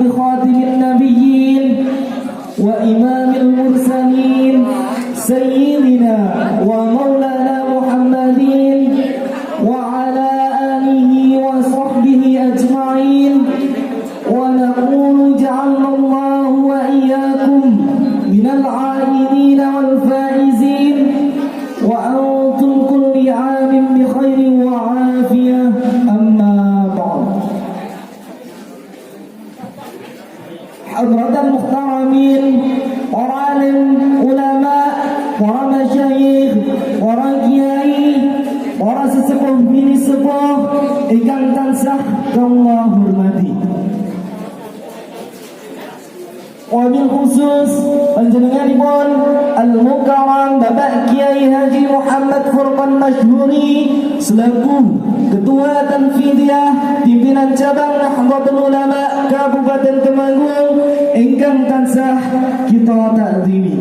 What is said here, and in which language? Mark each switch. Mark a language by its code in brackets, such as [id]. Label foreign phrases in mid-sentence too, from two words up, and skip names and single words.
[ar] خاتم النبيين وإمام المرسلين سيدنا ومولانا محمد وعلى آله وصحبه أجمعين ونقول جعلنا الله وإياكم من العائدين والفائزين وأنتم كل عام بخير وعافية. أما بعد، حضرة المحترمين، [jv] para alim, ulama, para masyayikh, para kiai, para sesepuh bini sepuh ingkang tansah kula hormati. Wabil khusus panjenenganipun Al-Mukarram Bapak Kiai Haji Muhammad Furqan Masyhuri selaku Ketua Tanfidiyah Pimpinan Cabang Nahdlatul Ulama Kabupaten Temanggung ingkang tansah kita takrimi.